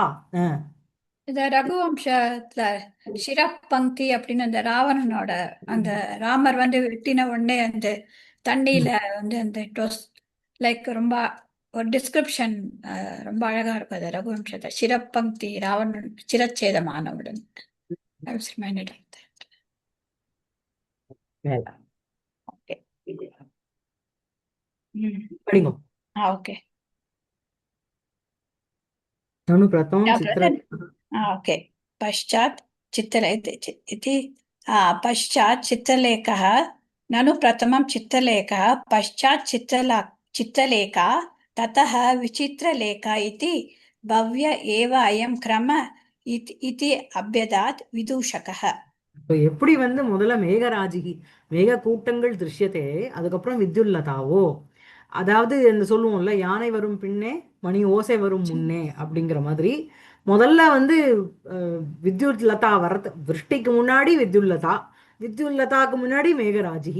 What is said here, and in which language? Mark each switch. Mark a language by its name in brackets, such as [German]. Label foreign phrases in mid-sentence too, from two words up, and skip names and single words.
[Tamil] இந்த ரகுவம்சத்துல சிரப்பங்கி அப்படின்னு அந்த ராவணனோட அந்த ராமர் வந்து வெட்டின உடனே அந்த தண்ணியில வந்து அந்த [English] it was like [Tamil] ரொம்ப ஒரு டிஸ்கிரிப்ஷன் ரொம்ப அழகா இருக்கும் அது ரகுவம்சத்தை. சிரப்பங்கி ராவணன் சிரச்சேதமானவுடன். [English] I was reminded of that. [Tamil] வேலை [English] Okay. ம். [Tamil] படிங்க. [English] Okay. [Sanskrit] ननु प्रथमम् [English] Yeah, [Sanskrit] சித்திர [English] ओके. [Sanskrit] पश्चात् इति पश्चात् चित्रलेखः, ननु प्रथमं चित्रलेखः, पश्चात् चित्रलेखा, ततः विचित्रलेखा इति भव्य एव अयं क्रम इति अभ्यदात् विदूषकः. [Tamil] எப்படி வந்து முதல்ல மேகராஜிகி மேக கூட்டங்கள் திருஷ்யத்தே, அதுக்கப்புறம் வித்யுல்லதாவோ, அதாவது இந்த சொல்லுவோம்ல யானை வரும் பின்னே மணி ஓசை வரும் முன்னே அப்படிங்கிற மாதிரி, முதல்ல வந்து வித்யுல்லதா வரது, விருஷ்டிக்கு முன்னாடி வித்யுல்லதா, வித்யுல்லதாக்கு முன்னாடி மேகராஜிகி.